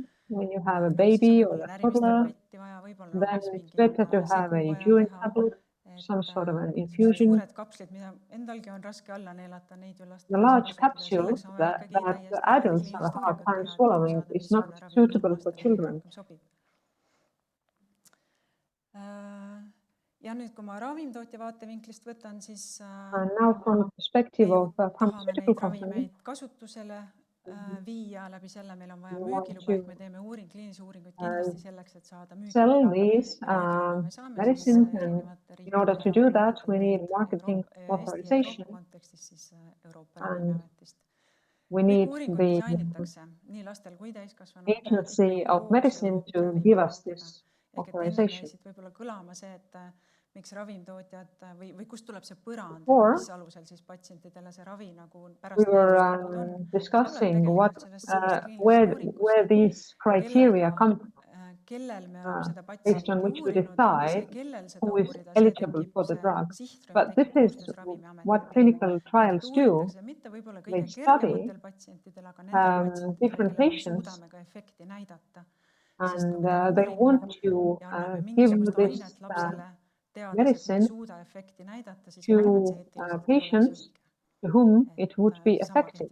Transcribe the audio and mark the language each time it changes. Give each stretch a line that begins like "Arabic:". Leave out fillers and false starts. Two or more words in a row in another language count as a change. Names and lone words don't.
English: When you have a baby or a toddler, then it's better to have a chewing tablet, some sort of an infusion. The large capsule that adults have a hard time swallowing is not suitable for children.
Estonian: Ja nüüd, kui ma ravimtootja vaatevinklist võtan, siis
English: now from the perspective of a pharmaceutical company,
Estonian: kasutusele viia läbi selle, meil on vaja müügiluba, ehk me teeme kliinilisi uuringuid kindlasti selleks, et saada
English: sell these medicines, and in order to do that, we need marketing authorization. And we need the agency of medicine to give us this authorization.
Estonian: Miks ravimtootjad või kust tuleb see põrand, mis alusel siis patsientidele see ravi nagu pärast
English: we were discussing where these criteria come from, based on which we decide who is eligible for the drug. But this is what clinical trials do. They study different patients, and they want to give this medicine to patients to whom it would be effective.